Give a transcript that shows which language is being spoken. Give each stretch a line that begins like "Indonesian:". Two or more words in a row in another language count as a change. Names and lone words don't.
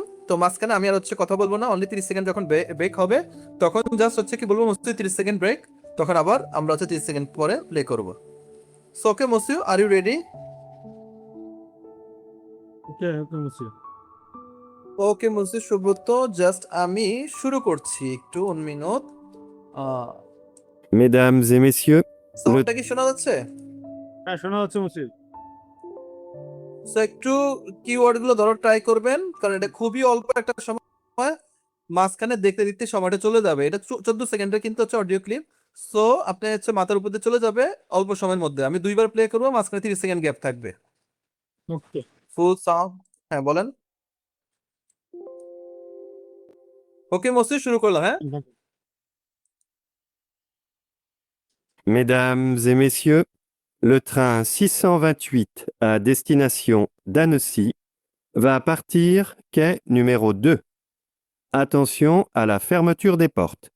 Bangla: তো মাঝখানে আমি আর হচ্ছে কথা বলবো না, অনলি 30 সেকেন্ড যখন ব্রেক হবে তখন জাস্ট হচ্ছে কি বলবো মুস্তি 30
English: second break,
Bangla: তখন আবার আমরা হচ্ছে 30 সেকেন্ড পরে প্লে করব।
English: so okay monsieur, are you ready? Okay, okay, monsieur.
Bangla: ওকে মুসিউ সুব্রত, জাস্ট আমি শুরু করছি, একটু 1 মিনিট।
French: Mesdames et messieurs,
Bangla: সাউন্ডটা কি শোনা যাচ্ছে? হ্যাঁ, শোনা যাচ্ছে monsieur. সো একটু কিওয়ার্ড গুলো ধরো ট্রাই করবেন, কারণ এটা খুবই অল্প একটা সময়, মাঝখানে দেখতে দেখতে সময়টা চলে যাবে। এটা 14 সেকেন্ডের কিন্তু হচ্ছে
English: audio clip.
Bangla: সো আপনি হচ্ছে মাথার উপর দিয়ে চলে যাবে অল্প সময়ের মধ্যে। আমি 2বার প্লে করবো, মাঝখানে 30
English: second gap
Bangla: থাকবে। Okay.
English: full sound,
Bangla: হ্যাঁ বলেন। ওকে মসি, শুরু করলাম, হ্যাঁ।
French: mesdames et messieurs, le train 628 à destination d'Annecy va partir quai numéro 2. Attention à la fermeture des portes.